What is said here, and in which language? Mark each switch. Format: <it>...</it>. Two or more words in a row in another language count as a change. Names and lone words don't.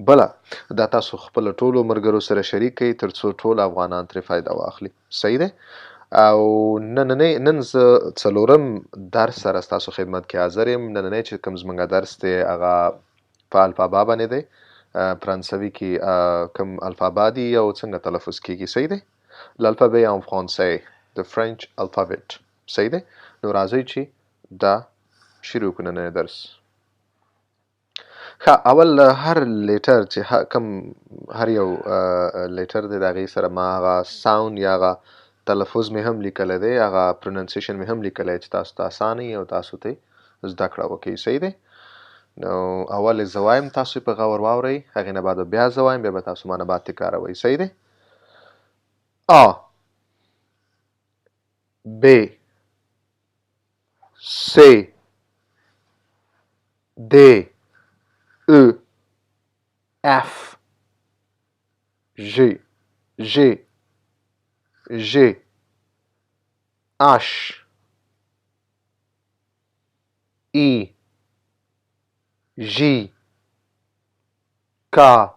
<ps>بله دا تاسو خپل ټولو ملګرو سره شریک کړئ ترڅو ټول افغانان ترې فایده واخلي. صحیح دی؟ او نن زه څلورم درس سره ستاسو خدمت کې حاضر یم. نننی چې کوم زموږ درس دی هغه په الفابا باندې دی. فرانسوي کې کوم الفابا دي او څنګه تلفظ کیږي. صحیح دی؟</ps> <fr>l'alphabet en français</fr> <en>the French alphabet.</en> <ps>صحیح دی؟ نو راځئ چې دا شروع کړو نن درس. اول هر لیټر چې کوم هر یو لیټر دی د هغې سره ما هغه ساوند یا هغه تلفظ مې هم لیکلی دی، هغه پروننسیشن مې هم لیکلی چې تاسو ته اسانه وي او تاسو ته زده کړه وکړئ. صحیح دی؟ نو اول زه وایم، تاسو په غور واورئ، هغې نه بعد بیا زه وایم، بیا به تاسو مانه بعد تکراروئ. صحیح دی؟</ps> <fr>A B C D E F G H I J K</fr>